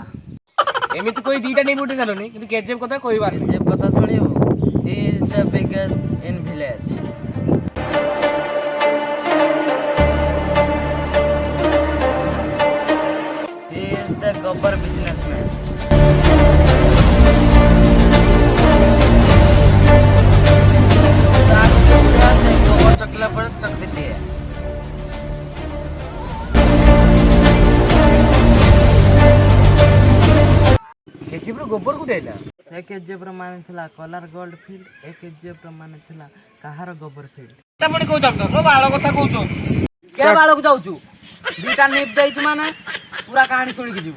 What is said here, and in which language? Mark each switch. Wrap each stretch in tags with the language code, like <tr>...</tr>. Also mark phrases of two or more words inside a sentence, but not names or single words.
<or>ଏମିତି କହି ଦିଟା ନେଇ ଉଠି ସାରିଲୁନି କିନ୍ତୁ କେଜିଏଫ୍ କଥା କହିବାର କେଜିଏଫ୍ କଥା ଶୁଣିବୁ।</or> <en>He is the biggest in village. He is the Gabbar businessman.</en> <hi>से गोबर चकला पर चक देती है।</hi> <or>କେଜିଏଫ୍ ର ଗୋବର କୋଉଠି ଆଇଲା? ସେ କେଜିଏଫ୍ ର ମାନେ ଥିଲା କଲର ଗୋଲ୍ଡ ଫିଲ୍ଡ, ଏ କେଜିଏଫ୍ ର ମାନେ ଥିଲା କାହାର ଗୋବର ଫିଲ୍ଡ। ତାପରେ କହୁଛ ମୋ ବାଳ କଥା କହୁଛ କେ ବାଳକୁ ଯାଉଛୁ? ଦିଟା ନିପ୍ ଦେଇଛୁ ମାନେ ପୁରା କାହାଣୀ ଶୁଣିକି ଯିବୁ।</or>